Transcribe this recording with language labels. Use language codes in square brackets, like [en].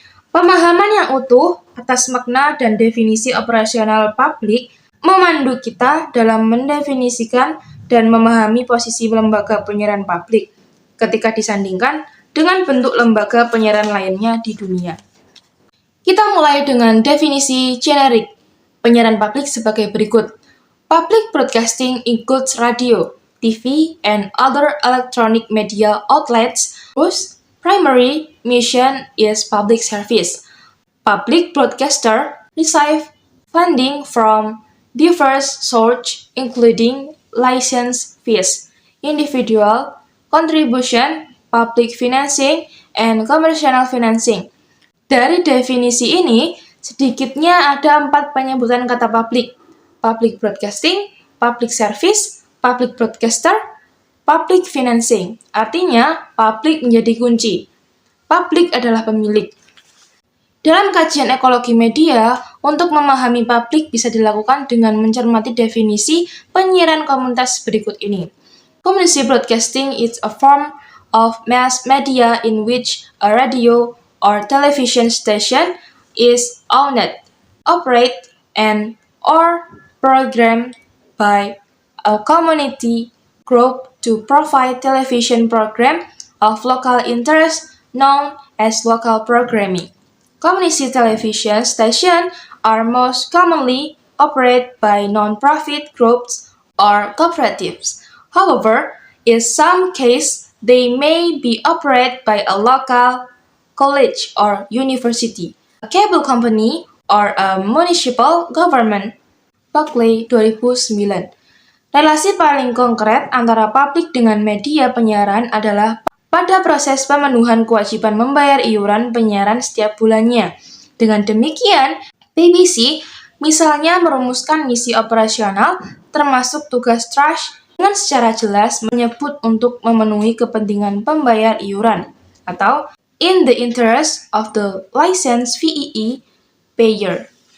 [id] Pemahaman yang utuh atas makna dan definisi operasional publik memandu kita dalam mendefinisikan dan memahami posisi lembaga penyiaran publik ketika disandingkan dengan bentuk lembaga penyiaran lainnya di dunia. Kita mulai dengan definisi generik penyiaran publik sebagai berikut. [en] Public broadcasting includes radio, TV, and other electronic media outlets whose primary mission is public service. Public broadcaster receive funding from diverse sources including license fees, individual contribution, public financing, and commercial financing. [id] Dari definisi ini, sedikitnya ada 4 penyebutan kata public. Public broadcasting, [en] public service, public broadcaster, public financing. [id] Artinya, publik menjadi kunci. Publik adalah pemilik. Dalam kajian ekologi media, untuk memahami publik bisa dilakukan dengan mencermati definisi penyiaran komunitas berikut ini. [en] Community broadcasting is a form of mass media in which a radio or television station is owned, operated, and or programmed by a community group to provide television program of local interest known as local programming. Community television stations are most commonly operated by non-profit groups or cooperatives. However, in some cases, they may be operated by a local college or university, a cable company, or a municipal government. Buckley 2009. [id] Relasi paling konkret antara publik dengan media penyiaran adalah pada proses pemenuhan kewajiban membayar iuran penyiaran setiap bulannya. Dengan demikian, BBC misalnya merumuskan misi operasional termasuk tugas trust dengan secara jelas menyebut untuk memenuhi kepentingan pembayar iuran atau [en] in the interest of the license fee payer.